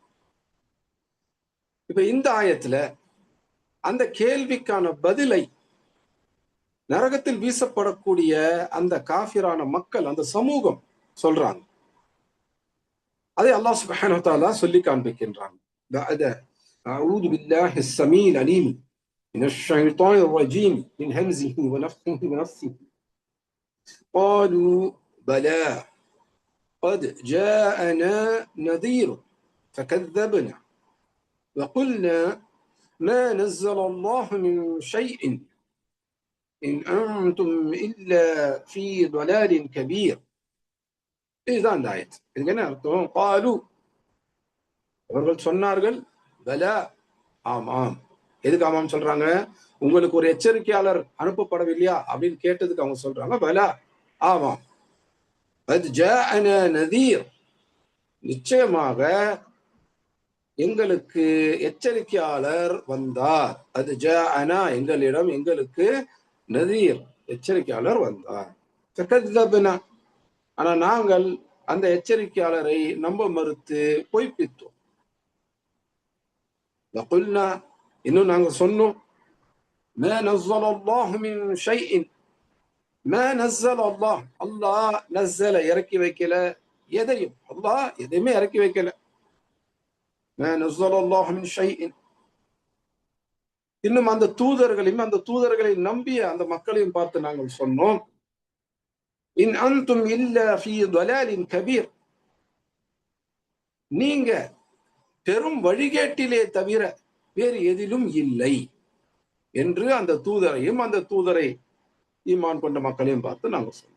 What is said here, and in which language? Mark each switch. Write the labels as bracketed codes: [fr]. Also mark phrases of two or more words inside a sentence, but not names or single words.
[ta] இப்ப இந்த ஆயத்துல அந்த கேள்விக்கான பதிலை நரகத்தில் வீசப்படக்கூடிய அந்த காஃபிரான மக்கள், அந்த சமூகம் சொல்றாங்க. அதை அல்லாஹ் [ar] سبحانه وتعالى [ta] சொல்லி காண்பிக்கின்றாங்க. [ar] أعوذ بالله السميع العليم من الشيطان الرجيم من همزه ونفخه ونفثه வ நஃப்ஸிஹி قالوا بلى قد جاءنا نذير فكذبنا وقلنا ما نزل الله من شيء إن أنتم إلا في ضلال كبير. [ta] இதுதான் இந்த ஆயத். இதுக்கு என்ன அர்த்தம்? قالوا, அவர்கள் சொன்னார்கள், பலா, ஆமாம். எதுக்கு ஆமாம் சொல்றாங்க? உங்களுக்கு ஒரு எச்சரிக்கையாளர் அனுப்பப்படவில்லையா அப்படின்னு கேட்டதுக்கு அவங்க சொல்றாங்க, பலா, ஆமாம். [ar] قد جاءنا نذير, [ta] நிச்சயமாக எங்களுக்கு எச்சரிக்கையாளர் வந்தார். அது ஜாஅனா, எங்களிடம் எங்களுக்கு நதீர், எச்சரிக்கையாளர் வந்தார். ஃபகذبنا, ஆனா நாங்கள் அந்த எச்சரிக்கையாளரை நம்ப மறுத்து பொய்ப்பித்தோம். وقلنا, இன்னும் நாங்க சொன்னோம், [ar] ما نزل الله من شيء, ما نزل الله, [ta] அல்லாஹ் நஸ்ஸல இறக்கி வைக்கல எதையும், அல்லாஹ் எதையுமே இறக்கி வைக்கல. [ar] ما نزل الله من شيء, [ta] இன்னும் அந்த தூதர்களையும் அந்த தூதர்களை நம்பிய அந்த மக்களையும் பார்த்து நாங்கள் சொன்னோம், [ar] إن أنتم إلا في ضلال كبير, [ta] நீங்க பெரும் வழிகேட்டிலே தவிர வேறு எதிலும் இல்லை என்று அந்த தூதரையும் அந்த தூதரை ஈமான் கொண்ட மக்களையும் பார்த்து நாங்கள் சொன்னோம்.